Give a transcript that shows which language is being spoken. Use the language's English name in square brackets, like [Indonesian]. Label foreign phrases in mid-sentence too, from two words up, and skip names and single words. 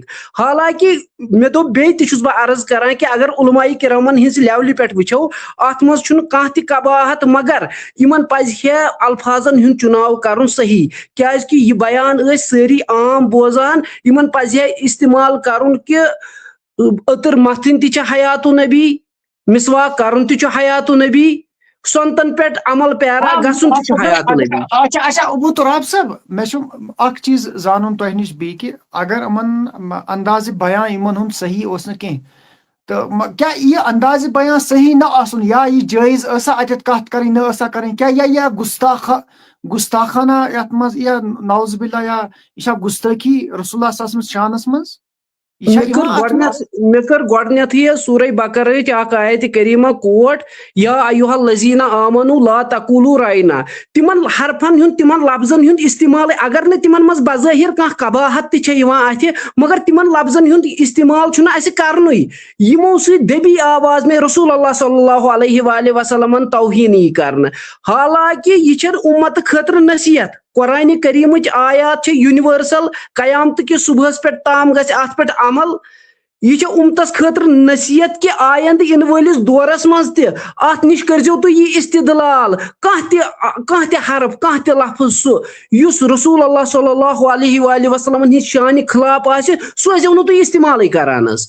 [Kashmiri] حالانکہِ مےٚ دوٚپ بیٚیہِ تہِ چھُس بہٕ عرض کران کہ اگر علماء کرامن ہٕنٛزِ لیولہِ پٮ۪ٹھ وٕچھو اتھ منٛز چھُنہٕ کانٛہہ تہِ قباحت, مگر یِمن پزِ ہے الفاظن ہُنٛد چُناو کرُن صحیح, کیازکہِ یہِ بیان ٲسۍ سٲری عام بوزان. یِمن پزِ ہے استعمال کرُن کہ أتٕر متھٕنۍ تہِ چھِ حیاتُ نبی, مسواک کرُن تہِ چھُ حیاتُ نبی, سۄنتن پٮ۪ٹھ عمل پیرا گژھُن تہِ چھُ حیاتُ نبی. اچھا ابو تراب صاحب, مےٚ چھُ اکھ چیٖز زانُن تۄہہِ نِش بیٚیہِ کہِ اگر یِمن اندازِ بیان یِمن ہُنٛد صحیح اوس نہٕ کینٛہہ, تہٕ کیٛاہ یہِ اندازِ بیان صحیح نہ آسُن, یا یہِ جٲیز ٲسا اتٮ۪تھ کتھ کرٕنۍ نہ ٲسا کرٕنۍ, کیٛاہ یا گُستاخانہ یتھ منٛز یا [Arabic] نعوذ باللہ, [Kashmiri] یا یہِ چھا گُستٲخی رسول اللہ [Arabic] صلی اللہ علیہ وسلم [Kashmiri] شانس منٛز؟ مےٚ کٔر گۄڈنیتھٕے سورہ بقرہٕچ اکھ آیتِ کریٖمہ کوٹ, [Arabic] یا ایُہا الذین آمنوا لا تقولوا راینا. [Kashmiri] تِمن حرفن ہُنٛد, تِمن لفظن ہُنٛد استعمال, اگر نہٕ تِمن منٛز بظٲہر کانٛہہ قباحت تہِ چھےٚ یِوان اتھِ, مگر تِمن لفظن ہُنٛد استعمال چھُنہٕ اَسہِ کرنُے. یِمو سۭتۍ دٔبی [Urdu] آواز میں [Kashmiri] رسول اللہ [Arabic] صلی اللہ علیہ وآلہ [Kashmiri] وسلمن توہین یی کرنہٕ. حالانکہِ یہِ چھےٚ اُمتہٕ خٲطرٕ نصیحت. قرآنِ کریٖمٕچ آیات چھِ یونیورسل, قیامتہٕ کِس صبحس پٮ۪ٹھ تام گژھِ اتھ پٮ۪ٹھ عمل. یہ امتس خاطر نصیحت کہ آیندٕ ین وٲلِس دورس منٛز تہِ اتھ نِش کٔرزیو تُہۍ یہِ استدلال, کانٛہہ تہِ حرف, کانٛہہ تہِ لفظ سُہ یُس رسول اللہ [Arabic] صلی اللہ علیہ وآلہ [Kashmiri] وسلمن ہٕنٛدِ شانہِ خلاف آسہِ, سُہ ٲسۍزیو نہٕ تُہۍ استعمالٕے کران حظ.